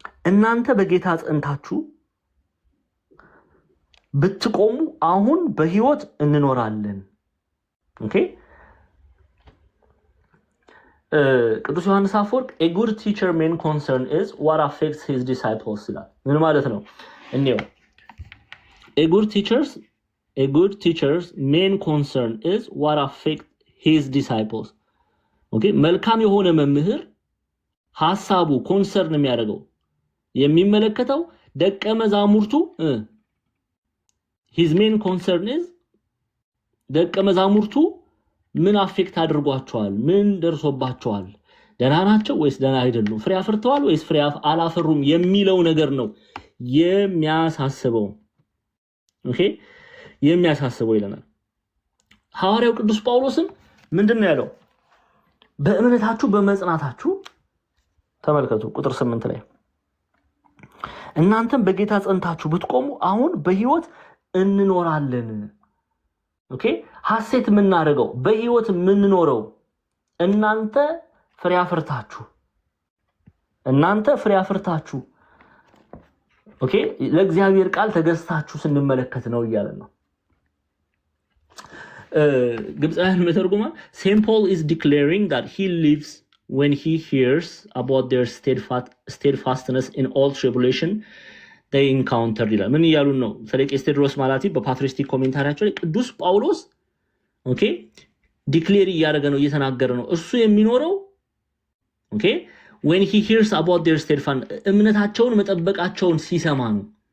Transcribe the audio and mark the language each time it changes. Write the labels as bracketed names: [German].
[Amharic] እናንተ በጌታ ጸንታችሁ ብትቆሙ አሁን በህይወት እንኖራለን። ኦኬ ቅዱስ ዮሐንስ አፈወርቅ [English] a good teacher main concern is what affects his disciples [Amharic] ይላል። ምን ማለት ነው? እንየው። [English] a good teacher's main concern is what affects his disciples. [Amharic] ኦኬ መልካም የሆነ መምህር ሐሳቡ ኮንሰርን የሚያደርገው የሚመለከተው ደቀ መዛሙርቱ [English] his main concern is [Amharic] ደቀ መዛሙርቱ ምን አፌክት አድርጓቸዋል? ምን ደርሶባቸዋል? ደህና ናቸው ወይስ ደህና አይደሉም? ፍሬ አፍርተዋል ወይስ ፍሬ አላፈሩም የሚለው ነገር ነው የሚያሳስበው። ኦኬ የሚያሳስበው ይለናል። ሐዋርያው ቅዱስ ጳውሎስም ምንድነው ያለው? በእምነታችሁ በመጽናታችሁ ተመልከቱ። ቁጥር 8 ላይ እናንተም በጌታ ጸንታችሁ ብትቆሙ አሁን በህይወት እንኖራለን። ኦኬ ሐሴት የምናደርገው በህይወት የምንኖረው እናንተ ፍሬ አፍርታችሁ ኦኬ ለእግዚአብሔር ቃል ተገዝታችሁ ስንመለከት ነው እያለ ነው። ግብፃውያን መተርጉማ St. [English] Paul is declaring that he lives when he hears about their steadfastness in all tribulation they encountered [Amharic] ይላል። ምን ይያሉን ነው? ቄስ ቴዎድሮስ ማላቲ በፓትሪስቲክ ኮሜንታሪያቸው ላይ ቅዱስ ጳውሎስ ኦኬ ዲክሌር እያደረገ ነው፣ እየተናገረ ነው። እሱ የሚኖረው ኦኬ [English] when he hears about their steadfastness [Amharic] እምነታቸውን መጠበቃቸውን ሲሰማ ነው።